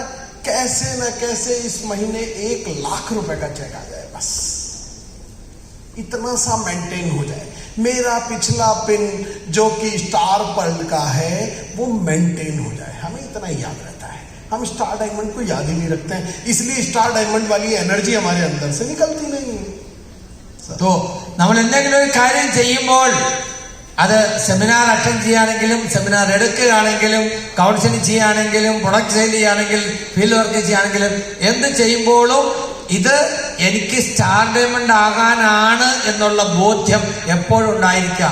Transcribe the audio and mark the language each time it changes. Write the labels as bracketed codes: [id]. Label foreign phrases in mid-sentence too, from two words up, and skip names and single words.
[hi] कैसे न कैसे इस महीने 1 लाख रुपए का चेक आ जाए, बस इतना सा मेंटेन हो जाए। मेरा पिछला पिन जो कि स्टार पर्ल का है वो मेंटेन हो जाए, हमें इतना ही याद रहता है। हम स्टार डायमंड को याद ही नहीं रखते हैं, इसलिए स्टार डायमंड वाली एनर्जी हमारे अंदर से निकलती नहीं है। [ml] तो നമ്മൾ എന്തെങ്കിലും ഒരു കാര്യം ചെയ്യുമ്പോൾ അത് [en] seminar attend [ml] ചെയ്യുകയാണെങ്കിലും സെമിനാർ എടുക്കുകയാണെങ്കിലും കൗൺസിലിംഗ് ചെയ്യുകയാണെങ്കിലും [en] product sale [ml] ചെയ്യുകയാണെങ്കിൽ [en] field work [ml] ചെയ്യുകയാണെങ്കിലും എന്ത് ചെയ്യുമ്പോഴും ഇത് എനിക്ക് സ്റ്റാർ ഡയമണ്ട് ആകാനാണ് എന്നുള്ള ബോധ്യം എപ്പോഴും ഉണ്ടായിരിക്കുക.